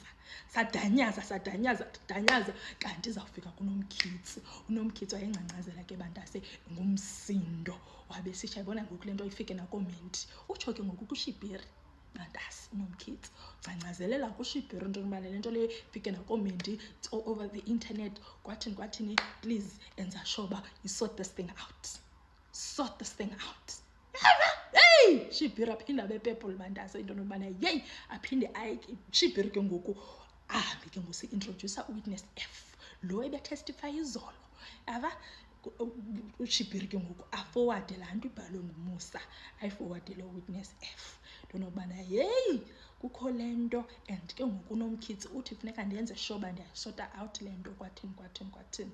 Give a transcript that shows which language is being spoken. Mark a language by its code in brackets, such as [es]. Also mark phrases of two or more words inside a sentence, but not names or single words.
[xh] Sadanyaza kanti izawufika kuNomkhize. uNomkhize wayengcancazela ke bantase ngumsindo wabe sitsha yibona ngoku le nto ifike nakomenti utsho ke ngoku kuShibiri bantase uNomkhize ngcancazelela kuShibiri into yobana le nto le ifike nakomenti [en] it's all over the internet [xh] kwathini please enza sure uba [en] you sort this thing out. [xh] Hey Shibiri aphinde abe-purple bantase into nobana yeyi aphinde Shibiri ke ngoku ahambe ke ngosi-introducer uWitness F lo ebetestify izolo. Ava uShibiri ke ngoku afowade laa nto ibhalwe nguMusa ayifowardele uWitness F into nokubana yeyi kukho le nto and ke ngoku uNomkhize uthi funeka ndenze sure uba ndiyayisota out le nto kwathini.